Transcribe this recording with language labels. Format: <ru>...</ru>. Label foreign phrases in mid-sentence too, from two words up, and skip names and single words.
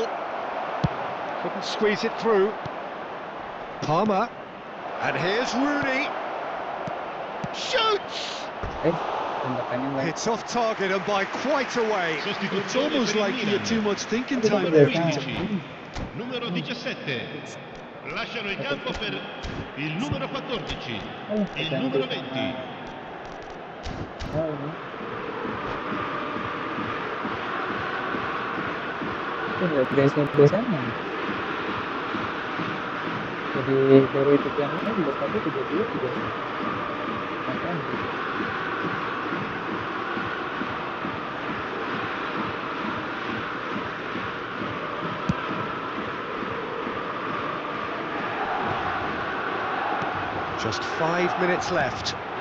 <en>Couldn't squeeze it through. Palmer. And here's Rooney. Shoots! It's off target and by quite a way. It's almost like he had too much thinking time there, Peter.</en> <it>Numero 17. Lasciano il campo per il numero 14, il numero 20.</it> <id>Jadi dari itu yang lain juga tadi 32 juga.</id> <en>Just 5 minutes left.</en>